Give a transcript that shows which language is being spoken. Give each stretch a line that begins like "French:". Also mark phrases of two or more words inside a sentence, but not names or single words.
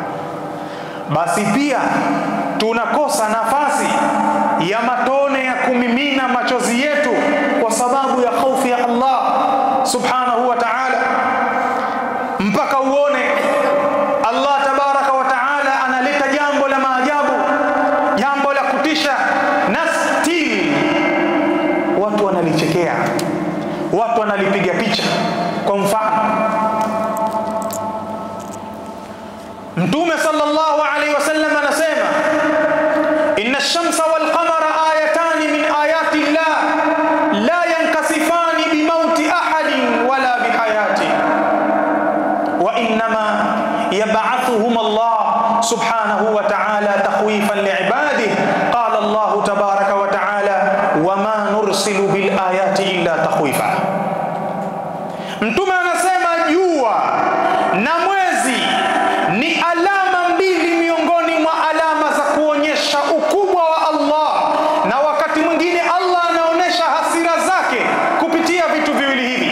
Swahili: Basi pia tunakosa nafasi ya matone ya kumimina machozi yetu kwa sababu ya hofu ya Allah
Arabic: سبحانه وتعالى,
Swahili: mpaka uone Allah
Arabic: تبارك وتعالى
Swahili: analeta jambo la maajabu, jambo la kutisha, na still watu wanalichekea, watu wanalipiga picha. Kwa mfano, Mtume
Arabic: صلى الله عليه وسلم
Swahili: anasema,
Arabic: إن الشمس والقمر آيتان من آيات الله لا ينكسفان بموت أحد ولا بحياة وإنما يبعثهم الله سبحانه وتعالى تخويفا لعباده. قال الله تبارك وتعالى وما نرسل بالآيات إلا تخويفا.
Swahili: Mtume anasema jua na mwezi ni alama mbili miongoni mwa alama za kuonyesha ukubwa wa Allah, na wakati mwingine Allah anaonesha hasira zake kupitia vitu viwili hivi.